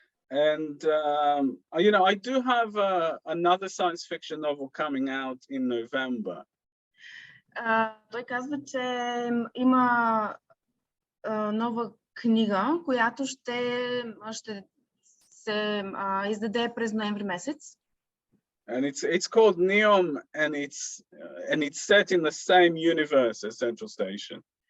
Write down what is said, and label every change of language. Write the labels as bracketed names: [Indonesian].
[English] And you know, I do have another science fiction novel coming out in November. [Bulgarian] Той казва, че има нова книга, която ще се издаде през ноември месец. [English] And it's called Neom, and it's set in the same universe as Central Station.